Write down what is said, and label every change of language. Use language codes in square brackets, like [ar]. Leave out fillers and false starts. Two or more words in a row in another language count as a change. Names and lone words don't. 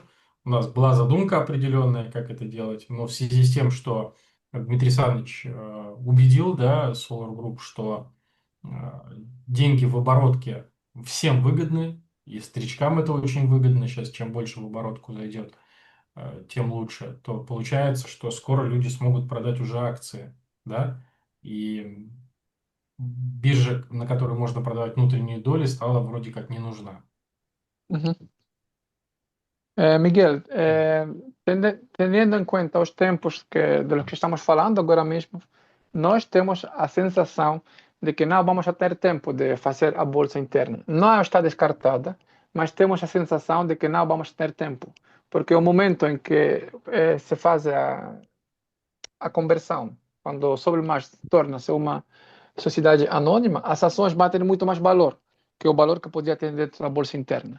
[ru] У нас была задумка определенная, как это делать, но в связи с тем, что Дмитрий Александрович убедил, да, Solar Group, что э, деньги в оборотке всем выгодны, и старичкам это очень выгодно. Сейчас чем больше в оборотку зайдет, тем лучше. То получается, что скоро люди смогут продать уже акции, да, и биржа, на которой можно продавать внутренние доли, стала вроде как не нужна. Uhum. [pt] Miguel, tendo em conta os tempos [es] de los que [pt] estamos falando agora mesmo, nós temos a sensação de que não vamos ter tempo de fazer a bolsa interna. Não está descartada, mas temos a sensação de que não vamos ter tempo, porque o momento em que se faz a conversão, quando o Sobremais torna-se uma sociedade anônima, as ações batem muito mais valor que o valor que podia ter dentro da bolsa interna.